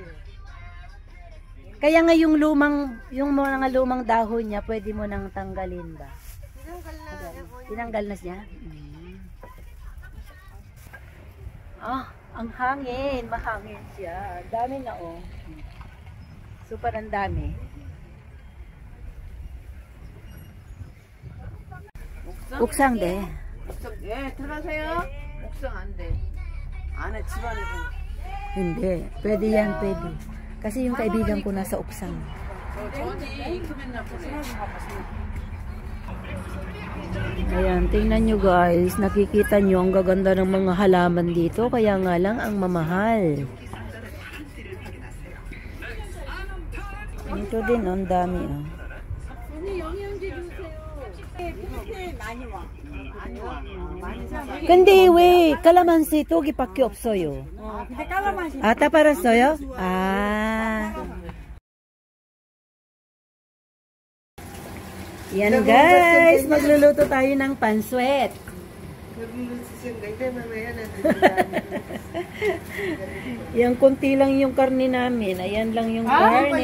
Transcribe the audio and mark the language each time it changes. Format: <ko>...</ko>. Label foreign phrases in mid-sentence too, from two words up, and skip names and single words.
<tl>Kaya nga yung mga lumang dahon niya, pwede mo nang tanggalin ba? Tinanggal na siya? Ah, ang hangin. Mahangin siya. Dami na, oh. Super ang dami.</tl> <ko>옥상 돼. 예, 들어가세요. 옥상 안 돼. 안에 집안에</ko> <tl>Hindi. Pwede yan, pwede. Kasi yung kaibigan ko nasa 옥상.</tl> <ko>저기 이크맨 나고 생각해 봐봤어.</ko> <tl>Ayan, tingnan nyo guys. Nakikita nyo ang gaganda ng mga halaman dito. Kaya nga lang ang mamahal. Ito din, ang dami. Oh.</tl> <ko>근데 왜 칼라만시 떡이밖에 없어요? 근데 깔라맛이 아, 다 팔았어요? 아.</ko> <tl>Yan guys, magluluto tayo ng panswet. Nagluluto siya, ganyan, mamaya na. Yung konti lang yung karne namin. Ayan lang yung karne.</tl>